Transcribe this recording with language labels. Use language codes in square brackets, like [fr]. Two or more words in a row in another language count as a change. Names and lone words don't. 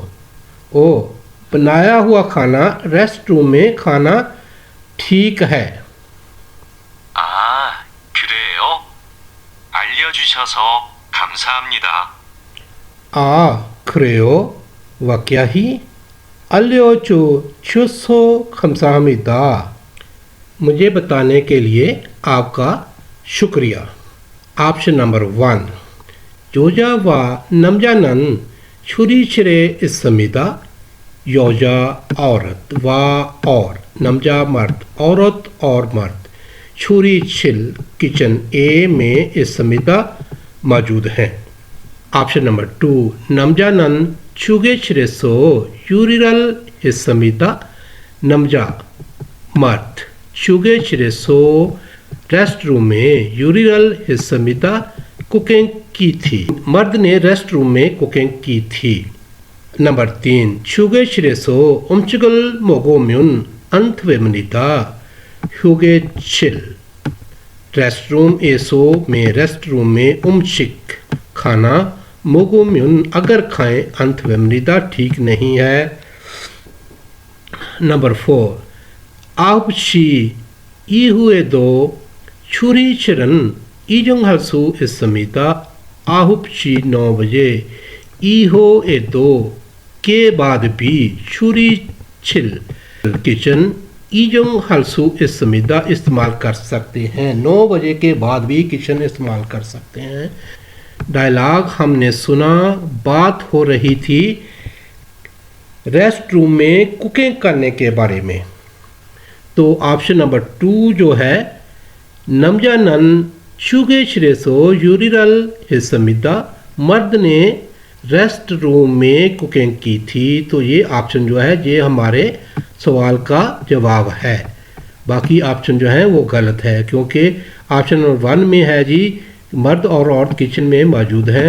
[hi] बनाया हुआ खाना रेस्ट रूम में खाना ठीक है। [ko] 아, 그래요? 알려주셔서 감사합니다. 아, 그래요? वाकई 알려줘 주셔서 감사합니다। [hi] मुझे बताने के लिए आपका शुक्रिया। [en] option number [ko] 1 여자와 남자는 추리실에 있습니다। [hi] 여자 औरत वा और 남자 मर्द औरत और मर्द 추리실 किचन ए में 있습니다 मौजूद हैं। [en] option number [ko] 2 남자는 휴게실에서 요리를 했습니다। 남자 मर्द 휴게실에서 [hi] रेस्टरूम में [ko] 요리를 했습니다। [hi] कुकिंग की थी। मर्द ने रेस्ट रूम में कुकिंग की थी। [ko] नंबर 3 휴게실에서 음식을 먹으면 안 됩니다। [hi] 휴게실 रेस्टरूम में रेस्टरूम में 음식 खाना 먹으면 अगर खाएं [ko] 안 됩니다 [hi] ठीक नहीं है। [ko] नंबर 4 9시 이후에도 추리실은 이용할 수 있습니다। [hi] 9시 9 बजे 이후에도 के बाद भी 추리실 किचन [ko] 이용할 수 있습니다 [hi] इस्तेमाल कर सकते हैं। 9 बजे के बाद भी किचन इस्तेमाल कर सकते हैं। डायलॉग हमने सुना, बात हो रही थी रेस्ट रूम में कुकिंग करने के बारे में। तो ऑप्शन नंबर 2 जो है [ko] 남자는 휴게실에서 요리를 했습니다। [hi] मर्द ने रेस्ट रूम में कुकिंग की थी। तो ये ऑप्शन जो है ये हमारे सवाल का जवाब है। बाकी ऑप्शन जो है वो गलत है क्योंकि ऑप्शन नंबर 1 में है जी मर्द और औरत किचन में मौजूद हैं।